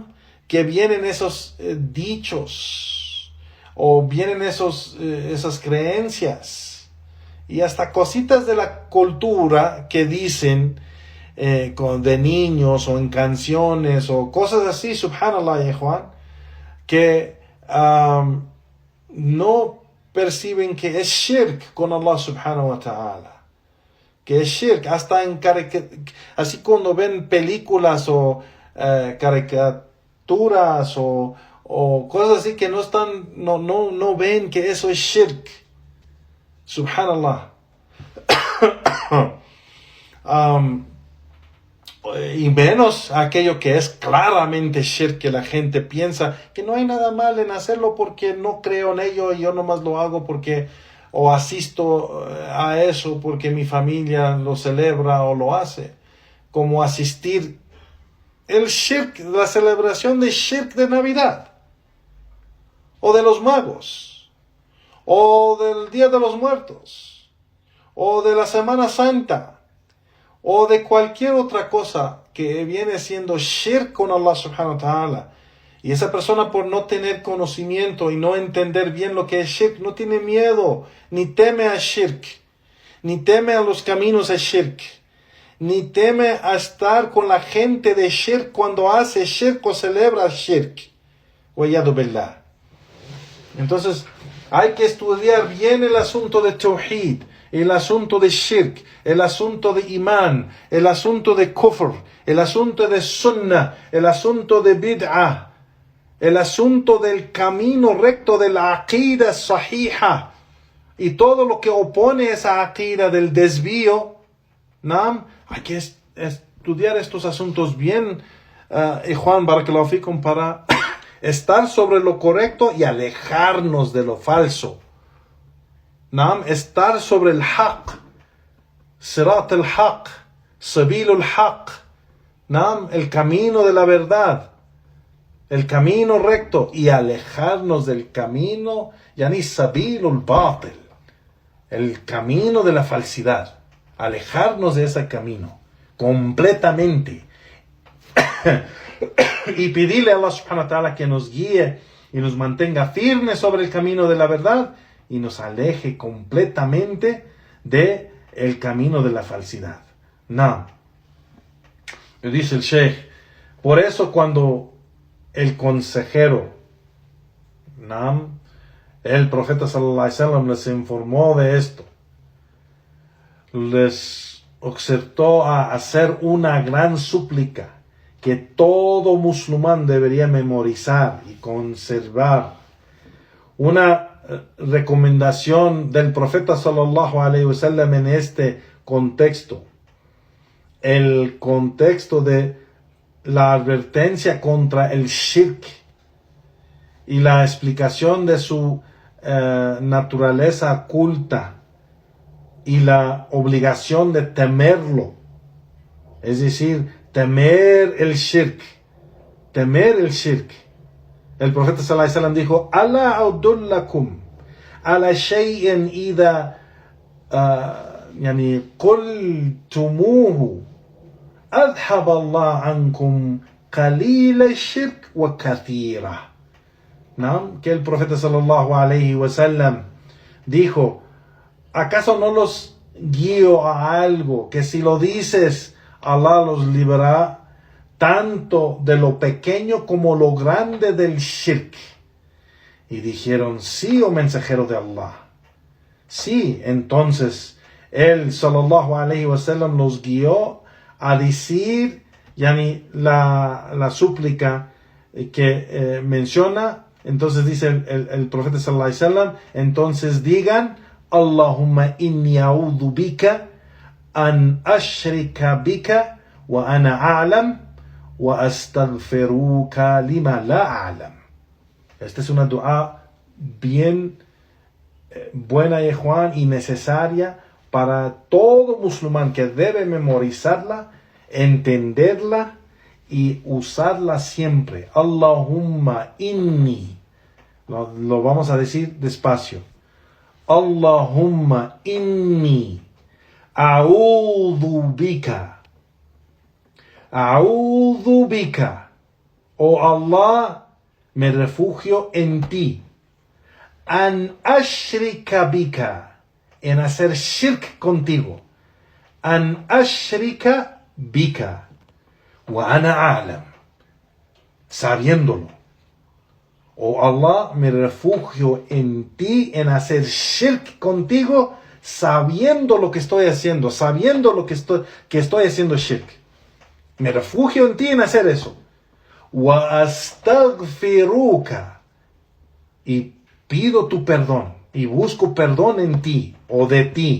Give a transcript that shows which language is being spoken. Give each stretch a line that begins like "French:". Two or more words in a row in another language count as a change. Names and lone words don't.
Spanish: Que vienen esos dichos o vienen esas creencias y hasta cositas de la cultura que dicen de niños o en canciones o cosas así, subhanallah, Juan, que no perciben que es shirk con Allah
Arabic: سبحانه وتعالى,
Spanish: que es shirk, hasta así cuando ven películas o caricaturas o cosas así que no ven que eso es shirk, subhanallah. Y menos aquello que es claramente shirk, que la gente piensa que no hay nada mal en hacerlo porque no creo en ello y yo nomás lo hago porque o asisto a eso porque mi familia lo celebra o lo hace, como asistir el shirk, la celebración de shirk de Navidad o de los magos o del Día de los Muertos o de la Semana Santa o de cualquier otra cosa que viene siendo shirk con Allah
Arabic: سبحانه وتعالى.
Spanish: Y esa persona, por no tener conocimiento y no entender bien lo que es shirk, no tiene miedo, ni teme a shirk, ni teme a los caminos de shirk, ni teme a estar con la gente de shirk cuando hace shirk o celebra shirk.
Arabic: والعياذ بالله.
Spanish: Entonces, hay que estudiar bien el asunto de tawhid, el asunto de shirk, el asunto de imán, el asunto de kufr, el asunto de sunnah, el asunto de bid'ah, el asunto del camino recto de la
Arabic: عقيدة صحيحة
Spanish: y todo lo que opone esa aqida del desvío, ¿no? Hay que estudiar estos asuntos bien, Juan,
Arabic: بارك الله فيكم,
Spanish: para estar sobre lo correcto y alejarnos de lo falso. ¿No? Estar sobre el haq,
Arabic: صراط الحق, سبيل الحق,
Spanish: ¿no? El camino de la verdad, el camino recto, y alejarnos del camino,
Arabic: يعني سبيل الباطل,
Spanish: el camino de la falsidad, alejarnos de ese camino completamente y pedirle a Allah
Arabic: سبحانه وتعالى
Spanish: que nos guíe y nos mantenga firmes sobre el camino de la verdad y nos aleje completamente de el camino de la falsidad. No. Dice el Sheikh, por eso cuando el consejero, ¿no?, el profeta
Arabic: صلى الله عليه وسلم
Spanish: les informó de esto, les exhortó a hacer una gran súplica que todo musulmán debería memorizar y conservar. Una recomendación del profeta
Arabic: صلى الله عليه وسلم
Spanish: en este contexto, el contexto de la advertencia contra el shirk y la explicación de su naturaleza oculta y la obligación de temerlo, es decir, temer el shirk. El profeta
Arabic: صلى الله عليه وسلم dijo: "ألا أدلكم على شيء إذا قلتموه أذهب الله عنكم قليل الشرك وكثيره."
Spanish: ¿No? Que el profeta
Arabic: صلى الله عليه وسلم
Spanish: dijo: ¿acaso no los guío a algo que si lo dices Allah los librará tanto de lo pequeño como lo grande del shirk? Y dijeron: sí, oh mensajero de Allah. Sí, entonces él
Arabic: صلى الله عليه وسلم
Spanish: los guió a decir la súplica que menciona. Entonces dice el profeta
Arabic: صلى الله عليه وسلم:
Spanish: entonces digan:
Arabic: اللهم إني أعوذ بك أن أشرك بك وأنا أعلم وأستغفرك لما لا أعلم.
Spanish: Esta es una dua bien buena, Juan, y necesaria para todo musulmán, que debe memorizarla, entenderla y usarla siempre.
Arabic: اللهم إني.
Spanish: Lo vamos a decir despacio.
Arabic: اللهم إني أعوذ بك. أعوذ بك. Oh Allah,
Spanish: me refugio en ti.
Arabic: أن أشرك بك.
Spanish: En hacer shirk contigo.
Arabic: أن أشرك بك. وأنا أعلم. Sabiéndolo.
Spanish: Oh Allah, me refugio en ti, en hacer shirk contigo, sabiendo lo que estoy haciendo, sabiendo lo que estoy haciendo shirk. Me refugio en ti en hacer eso.
Arabic: وأستغفرك.
Spanish: Y pido tu perdón, y busco perdón en ti, o de ti.